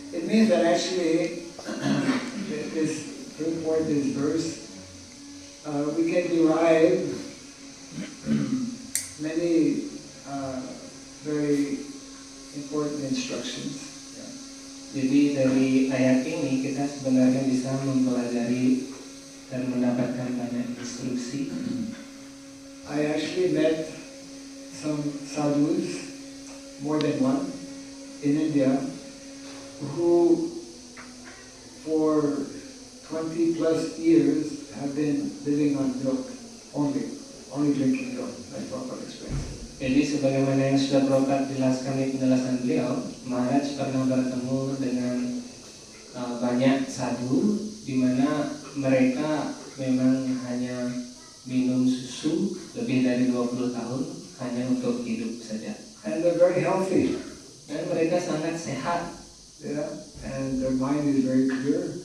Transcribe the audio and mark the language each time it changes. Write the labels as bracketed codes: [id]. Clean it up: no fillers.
[en] It means that actually this report, this verse, we can derive many very important instructions. [id] Jadi dari ayat ini kita sebenarnya bisa mempelajari dan mendapatkan banyak instruksi. [en] I actually met some sadhus, more than one, in India, who for 20 plus years have been living on milk, only drinking milk, like Prabhupada explained. [id] Jadi sebagaimana yang sudah Prabhupada jelaskan di penjelasan beliau, Maharaj pernah bertemu dengan banyak sadhu di mana mereka memang hanya minum susu lebih dari 20 tahun hanya untuk hidup saja. [en] And they're very healthy. [id] Dan mereka sangat sehat. [en] Yeah, and their mind is very clear.